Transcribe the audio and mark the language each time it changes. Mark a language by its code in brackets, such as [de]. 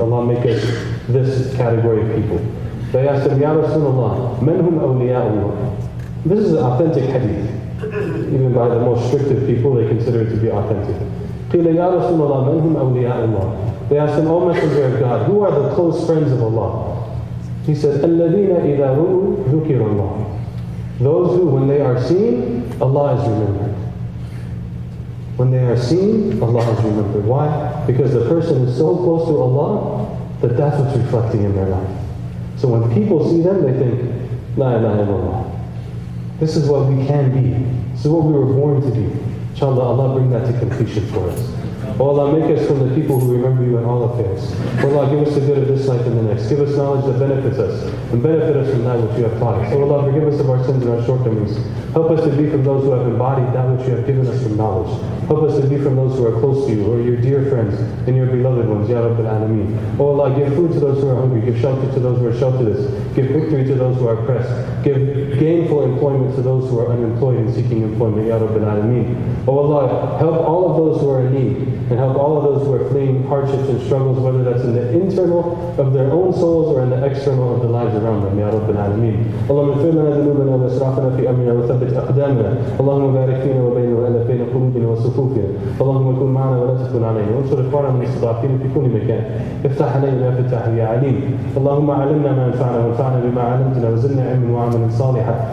[en] Allah make us this category of people. They asked him, [ar] Ya Rasulullah, man hum awliya'ullah? [en] This is an authentic hadith. Even by the most strict of people, they consider it to be authentic. [ar] قِيلَ يَا رَسُولَ اللَّهِ مَنْ هُمْ أَوْلِيَاءُ اللَّهِ. [en] They asked him, O Messenger of God, who are the close friends of Allah? He said, [ar] الَّذِينَ إِذَا رُؤُوا ذُكِرَ اللَّهِ. [en] Those who, when they are seen, Allah is remembered. When they are seen, Allah is remembered. Why? Because the person is so close to Allah that that's what's reflecting in their life. So when people see them, they think, La ilaha illallah. This is what we can be. This is what we were born to be. Inshallah, Allah bring that to completion for us. Oh Allah, make us from the people who remember you in all affairs. Oh Allah, give us the good of this life and the next. Give us knowledge that benefits us, and benefit us from that which you have taught us. Oh Allah, forgive us of our sins and our shortcomings. Help us to be from those who have embodied that which you have given us from knowledge. Help us to be from those who are close to you, who are your dear friends and your beloved ones, Ya Rabbil Alameen. Oh Allah, give food to those who are hungry, give shelter to those who are shelterless, give victory to those who are oppressed, give gainful employment to those who are unemployed and seeking employment, Ya Rabbil Alameen. Oh Allah, help all of those who are in need, and help all of those who are fleeing hardships and struggles, whether that's in the internal of their own souls or in the external of the lives around them, Ya Rabbil Alameen. [ar] Allahumma اغفر لنا ذنوبنا واسرافنا في امرنا وثبت اقدامنا. اللهم بارك فينا وبين والف بين قلوبنا وصفوفنا. اللهم كن معنا ولا تكن علينا. وانصر اخواننا المستضعفين في كل مكان. افتح علينا فتح يا عليم. اللهم علمنا ما ينفعنا وانفعنا بما علمتنا وزدنا علما وعملا صالحا.